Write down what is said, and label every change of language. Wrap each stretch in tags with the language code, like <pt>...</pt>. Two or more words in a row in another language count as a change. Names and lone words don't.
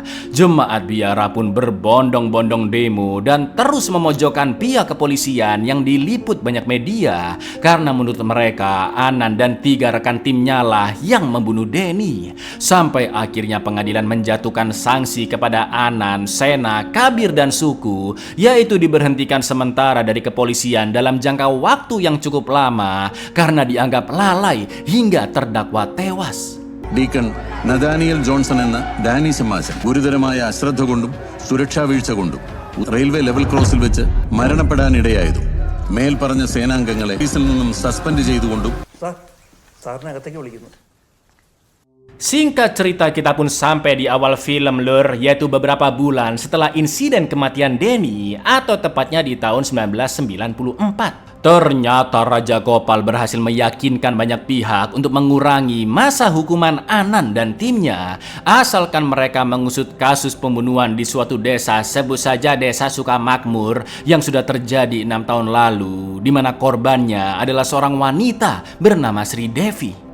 <id>Jemaat biara pun berbondong-bondong demo dan terus memojokkan pihak kepolisian yang diliput banyak media karena menurut mereka Anan dan 3 rekan timnya lah yang membunuh Danny. Sampai akhirnya pengadilan menjatuhkan sanksi kepada Anan, Sena, Kabir dan Suku, yaitu diberhentikan sementara dari kepolisian dalam jangka waktu yang cukup lama karena dianggap lalai hingga terdakwa tewas.</id> <ml>ഡീക്കൺ നഥാനിയൽ ജോൺസൺ എന്ന ഡാനി സമാജൻ ഗുരുതരമായ അശ്രദ്ധ കൊണ്ടും സുരക്ഷാ വീഴ്ച കൊണ്ടും</ml> <en>railway level cross</en> <ml>വെച്ച് മരണപ്പെടാനിടയായതും മേൽപ്പറഞ്ഞ സേനാംഗങ്ങളെ ഓഫീസിൽ നിന്നും സസ്പെൻഡ് ചെയ്തുകൊണ്ടും സാറിനകത്തേക്ക് വിളിക്കുന്നു.</ml> <id>Singkat cerita kita pun sampai di awal film Lur, yaitu beberapa bulan setelah insiden kematian Denny atau tepatnya di tahun 1994. Ternyata Raja Gopal berhasil meyakinkan banyak pihak untuk mengurangi masa hukuman Anand dan timnya asalkan mereka mengusut kasus pembunuhan di suatu desa, sebut saja Desa Sukamakmur, yang sudah terjadi 6 tahun lalu, di mana korbannya adalah seorang wanita bernama Sri Devi.</id>